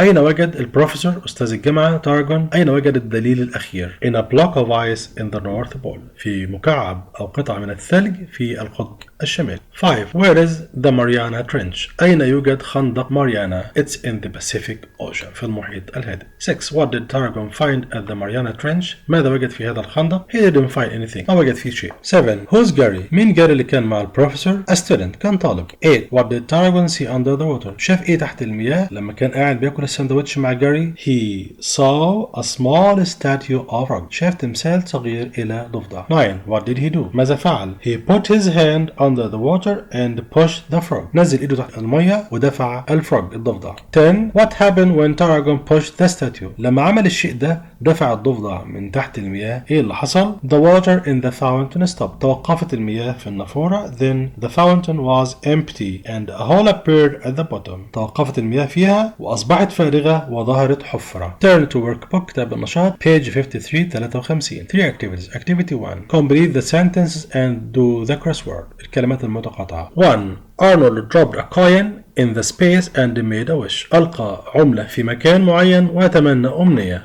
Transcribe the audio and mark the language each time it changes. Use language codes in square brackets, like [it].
[ar] أين وجد البروفيسور أستاذ الجامعة تاراجون أين وجد الدليل الأخير؟ [en] In a block of ice in the North Pole. [ar] في مكعب أو قطعة من الثلج في القطب الشمالي. 5. [en] Where is the Mariana Trench? أين يوجد خندق ماريانا؟ It's in the Pacific Ocean. [ar] في المحيط الهادئ. 6. [en] What did Tarragon find at the Mariana Trench? [ar] ماذا وجد في هذا الخندق؟ [en] He didn't find anything. [ar] ما وجد فيه شيء. 7. [en] Who's Gary? [ar] مين جاري اللي كان مع البروفيسور؟ [en] A student. [ar] كان طالب. 8. [en] What did Tarragon see under the water? [ar] شاف ايه تحت المياه لما كان قاعد بياكل الساندوتش مع جاري؟ [en] He saw a small statue of frog. [ar] شاف تمثال صغير إلى ضفدع. 9. [en] What did he do? [ar] ماذا فعل؟ [en] He put his hand under the water and pushed the frog. [ar] نزل ايده تحت المية ودفع الفروج الضفدع. 10. [en] What happened when Tarragon pushed the statue? [ar] لما عمل الشيء ده دفع الضفدع من تحت المياه ايه اللي حصل؟ [en] The water in the fountain stopped. [ar] توقفت المياه في النافورة. [en] Then the fountain was empty and a hole appeared at the bottom. [ar] توقفت المياه فيها وأصبحت فارغة وظهرت حفرة. [en] Turn to workbook [ar] كتاب النشاط [en] page 53 53. 3 activities. Activity 1. Complete the sentences and do the crossword. [ar] الكلمات المتقاطعة. 1. [en] Arnold dropped a coin in the space and made a wish. [ar] ألقى عملة في مكان معين وتمنى أمنية.